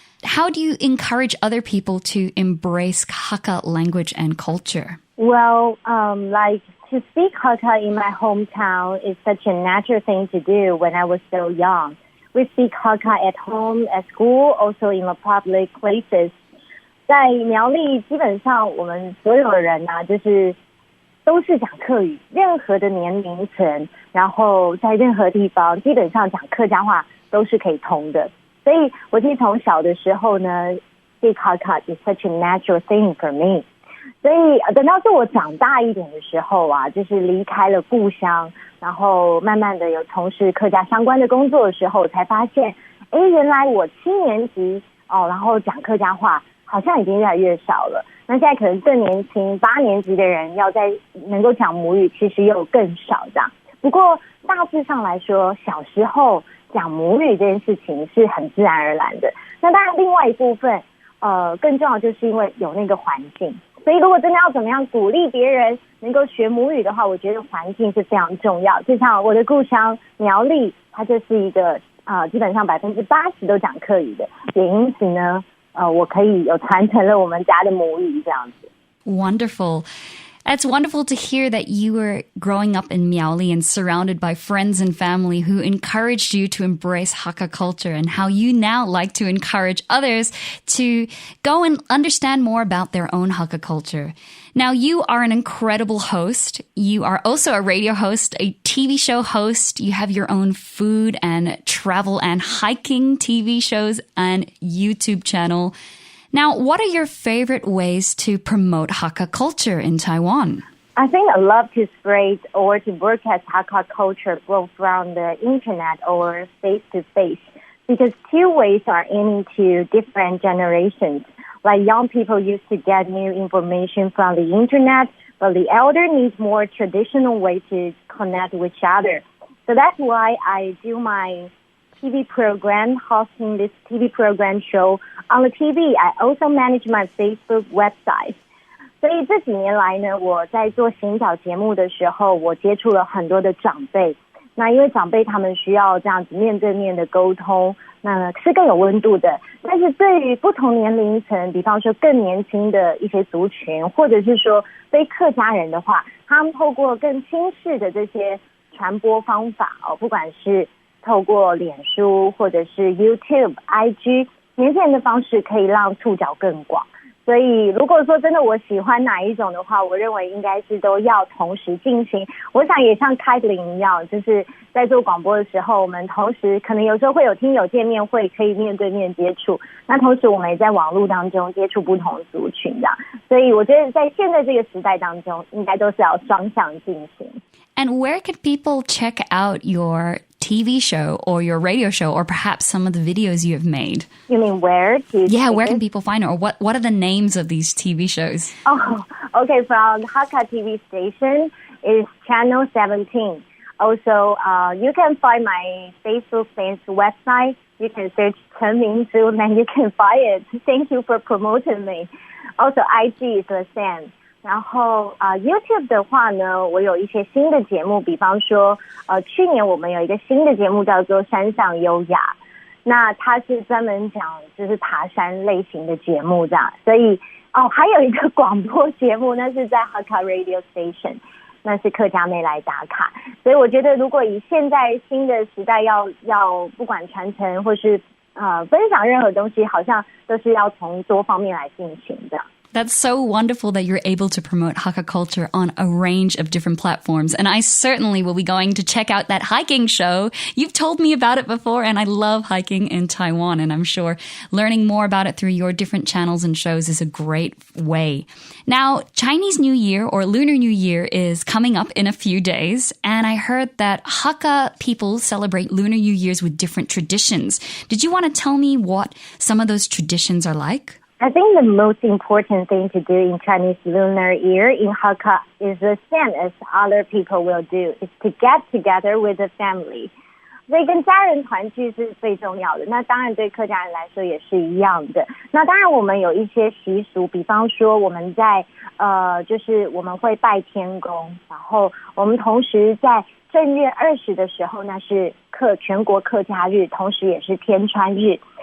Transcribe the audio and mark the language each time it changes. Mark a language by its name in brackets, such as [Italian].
[English] How do you encourage other people to embrace Hakka language and culture? Well, to speak Hakka in my hometown is such a natural thing to do when I was so young. We speak Hakka at home, at school, also in the public places. [Chinese] 在苗栗，基本上我们所有人啊，都是讲客语，任何的年龄层，然后在任何地方，基本上讲客家话都是可以通的。所以我其实从小的时候呢 [English] ，speak Hakka is such a natural thing for me。 [Chinese] 所以等到是我长大一点的时候啊，就是离开了故乡，然后慢慢的有从事客家相关的工作的时候，才发现，原来我7年级然后讲客家话好像已经越来越少了。那现在可能更年轻8年级的人要在能够讲母语，其实又更少这样。不过大致上来说，小时候讲母语这件事情是很自然而然的。那当然另外一部分更重要就是因为有那个环境。所以如果真的要怎么样鼓励别人能够学母语的话，我觉得环境是非常重要。就像我的故乡苗栗，它就是一个基本上80%都讲客语的，也因此呢我可以有传承了我们家的母语这样子。 [English] Wonderful. It's wonderful to hear that you were growing up in Miaoli and surrounded by friends and family who encouraged you to embrace Hakka culture, and how you now like to encourage others to go and understand more about their own Hakka culture. Now, you are an incredible host. You are also a radio host, a TV show host. You have your own food and travel and hiking TV shows and YouTube channel. Now, what are your favorite ways to promote Hakka culture in Taiwan? I think I love to spread or to broadcast Hakka culture both from the internet or face-to-face, because two ways are aiming to different generations. Like young people used to get new information from the internet, but the elder needs more traditional way to connect with each other. So that's why I do my TV program, hosting this TV program show on the TV. I also manage my Facebook website. [Chinese] 所以这几年来呢，我在做行脚节目的时候，我接触了很多的长辈。那因为长辈他们需要这样子面对面的沟通，那是更有温度的。但是对于不同年龄层，比方说更年轻的一些族群，或者是说非客家人的话，他们透过更新式的这些传播方法不管是透过脸书或者是 YouTube、IG， 年轻人的方式可以让触角更广。所所以如果说真的我喜欢哪一种的话，我认为应该是都要同时进行。我想也像凯琳一样，就是在做广播的时候，我们同时可能有时候会有听友见面会，可以面对面接触，那同时我们也在网络当中接触不同族群这样。所以我觉得在现在这个时代当中，应该都是要双向进行。 [English] And where could people check out your TV show or your radio show or perhaps some of the videos you have made? You mean where? Where can people find it? Or what are the names of these TV shows? Oh, okay. From Hakka TV station is Channel 17. Also, you can find my Facebook fans website. You can search 陈明珠 and you can find it. Thank you for promoting me. Also, IG is the same. [Chinese] 然后YouTube 的话呢，我有一些新的节目，比方说去年我们有一个新的节目叫做山上优雅，那它是专门讲就是爬山类型的节目这样。所以还有一个广播节目，那是在 Hakka Radio Station， 那是客家妹来打卡。所以我觉得如果以现在新的时代要不管传承或是分享任何东西，好像都是要从多方面来进行的。 [English] That's so wonderful that you're able to promote Hakka culture on a range of different platforms. And I certainly will be going to check out that hiking show. You've told me about it before, and I love hiking in Taiwan. And I'm sure learning more about it through your different channels and shows is a great way. Now, Chinese New Year or Lunar New Year is coming up in a few days. And I heard that Hakka people celebrate Lunar New Year's with different traditions. Did you want to tell me what some of those traditions are like? I think the most important thing to do in Chinese Lunar Year in Hakka is the same as other people will do, is to get together with the family. [Chinese] 所以跟家人团聚是最重要的，那当然对客家人来说也是一样的。那当然我们有一些习俗，比方说我们在就是我们会拜天公，然后我们同时在正月20的时候，那是全国客家日，同时也是天穿日。